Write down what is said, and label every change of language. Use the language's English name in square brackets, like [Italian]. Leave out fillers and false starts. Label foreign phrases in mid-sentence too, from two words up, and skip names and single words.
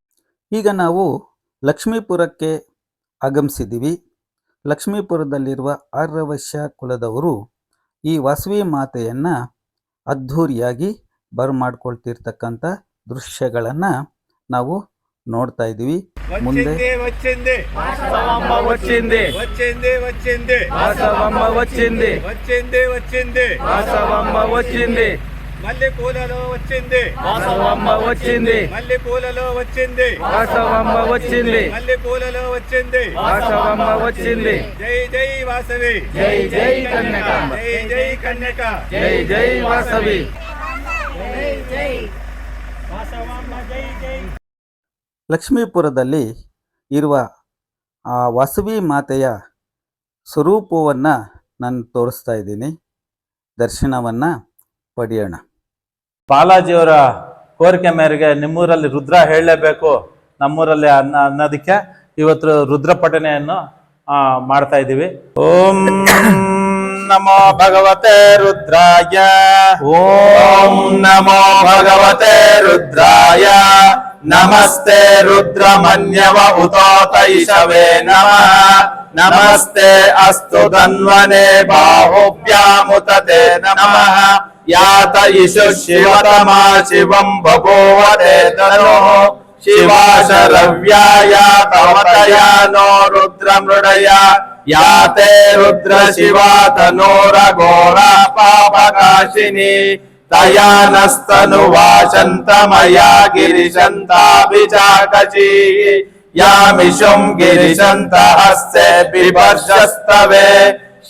[Kannada] ಈಗ ನಾವು ಲಕ್ಷ್ಮೀಪುರಕ್ಕೆ ಆಗಮಿಸಿದ್ದೀವಿ. ಲಕ್ಷ್ಮೀಪುರದಲ್ಲಿರುವ ಆರ್ಯವೈಶ್ಯ ಕುಲದವರು ಈ ವಾಸವಿ ಮಾತೆಯನ್ನು ಅದ್ಧೂರಿಯಾಗಿ ಬರಮಾಡ್ಕೊಳ್ತಿರ್ತಕ್ಕಂಥ ದೃಶ್ಯಗಳನ್ನು ನಾವು ನೋಡ್ತಾ ಇದ್ದೀವಿ. ಮುಂದೆ [Telugu] మల్లె పూలలో వచ్చింది వాసవమ్మ వచ్చింది మల్లె పూలలో వచ్చింది వాసవమ్మ వచ్చింది మల్లె పూలలో వచ్చింది వాసవమ్మ వచ్చింది జై జై వాసవి జై జై కన్యకాంబ జై జై కన్యక జై జై వాసవి జై జై వాసవమ్మ జై జై. [Kannada] ಲಕ್ಷ್ಮೀಪುರದಲ್ಲಿ ಇರುವ ಆ ವಾಸವಿ ಮಾತೆಯ ಸ್ವರೂಪವನ್ನು ನಾನು ತೋರಿಸ್ತಾ ಇದ್ದೀನಿ. ದರ್ಶನವನ್ನು ಪಡೆಯೋಣ. ಬಾಲಾಜಿಯವರ ಕೋರಿಕೆ ಮೇರೆಗೆ ನಿಮ್ಮೂರಲ್ಲಿ ರುದ್ರ ಹೇಳಲೇಬೇಕು ನಮ್ಮೂರಲ್ಲಿ ಅನ್ನೋದಕ್ಕೆ ಇವತ್ತು ರುದ್ರ ಪಠಣೆಯನ್ನು ಮಾಡ್ತಾ ಇದ್ದೀವಿ. [Sanskrit] ಓಂ ನಮೋ ಭಗವತೆ ರುದ್ರಾಯ ಓಂ ನಮೋ ಭಗವತೆ ರುದ್ರಾಯ ನಮಸ್ತೆ ರುದ್ರಮನ್ಯವ ಉತೋತೈಷವೇ ನಮಃ ನಮಸ್ತೆ ಅಸ್ತು ಧನ್ವನೆ ಬಾಹುಭ್ಯಾಮುತತೆ ನಮಃ ಯಾತ ಇಷು ಶಿವತಮಾ ಶಿವಂ ಬಭೂವತೆ ತನೋಃ ಶಿವಾಶರವ್ಯಾಯ ತವತಯಾನೋ ರುದ್ರ ಮೃಡಯ ಯಾತೆ ರುದ್ರ ಶಿವಾ ತನೋರ ಘೋರ ಪಾಪಕಾಶಿನಿ ತಯಾನಸ್ತನು ವಾಶಂತ ಮಯಾ ಗಿರಿಶಂತಾಭಿಚಾಕಚಿ ಯಾಮಿಷುಂ ಗಿರಿಶಂತ ಹಸ್ತೆ ಬಿಭರ್ಷಸ್ತವೆ